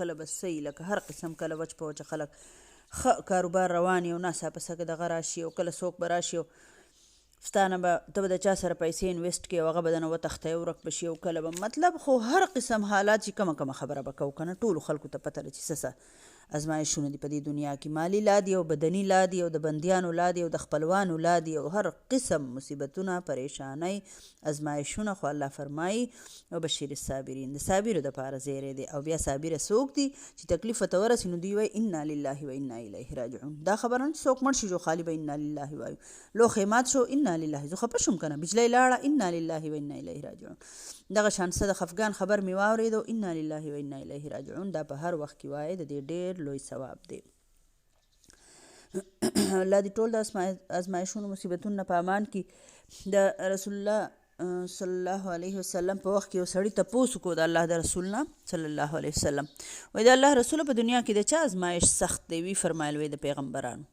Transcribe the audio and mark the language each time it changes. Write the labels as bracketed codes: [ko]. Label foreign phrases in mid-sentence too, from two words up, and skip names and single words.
[ps] کله به څه لکه هر قسم کله وچ په وچه خلک ښه کاروبار روان وي او ناڅاپه څه دغه راشي او کله څوک به راشي او ستانه به ته به د چا سره پیسې انویسټ کړې او هغه به دنه وتښتی او ورک به شي او کله به مطلب خو هر قسم حالات چې کمه خبره به کوو که نه ټولو خلکو ته پته ده چې څه ازمایښونه دي په دې دنیا کې مالي لا دي او بدني لا دي او د بندیانو لا دي او د خپلوانو لا دي او هر قسم مصیبتونه پریشانۍ ازمایښونه خو الله فرمایي او [ar] بشیر الصابرین [ps] د صابرو دپاره زیری دی. او بیا صابره څوک دي چې تکلیف ورته ورسي نو دوی وایي [ar] انا لله و انا الیه راجعون. [ps] دا خبره نه چې څوک مړ شي جو خالي به [ar] انا لله [ps] وایو لوښی مات شو [ar] انا لله [ps] زه خفه شوم که نه بجلی لاړه [ar] انا لله و انا الیه راجعون. [ps] دغه شان څه د خفګان خبر مې واورېدو [ar] انا لله و انا الیه راجعون. [ps] دا په هر وخت کې وایي د دې ډېر لوی ثواب دی. الله دې ټول د ازمایښونو مصیبتونو نه په امان کې. د [ar] رسول الله صلی الله علیه وسلم [ps] په وخت کې یو سړي تپوس وکړو د الله د رسول نه [ar] صلی الله علیه وسلم [ps] وایي د الله رسوله په دنیا کې د چا ازمایش سخت دی وی فرمایل وی د پیغمبرانو.